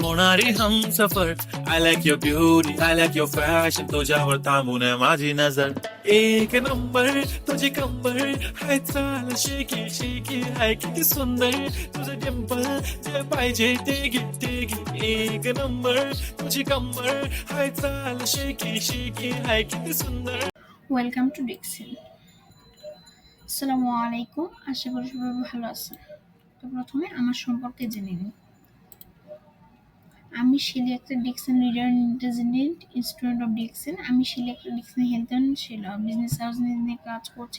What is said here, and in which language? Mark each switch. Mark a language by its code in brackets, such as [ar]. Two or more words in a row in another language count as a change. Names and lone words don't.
[mr] होणारी हमसफर [en] I like your beauty, I like your fashion [mr] तुझ्यावर थांबून माझी नजर एक नंबर तुझी कंबर हाय चाल शेकी शेकी हाय किती सुंदर तुझं टेम्पल जे पाहिजे ते घे एक नंबर तुझी कंबर हाय चाल शेकी शेकी हाय किती सुंदर। [en] Welcome to Dixin. [ar] السلام عليكم, [bn] আশা করি সবাই ভালো আছেন। তো প্রথমে আমার সম্পর্কে জেনে নিন। আমি শিলি একটা ডিক্সন [en] leader intelligent student of Dixon. [bn] আমি শিলি একটা ডিক্সন [en] health and business house [bn] নিয়ে কাজ করছি।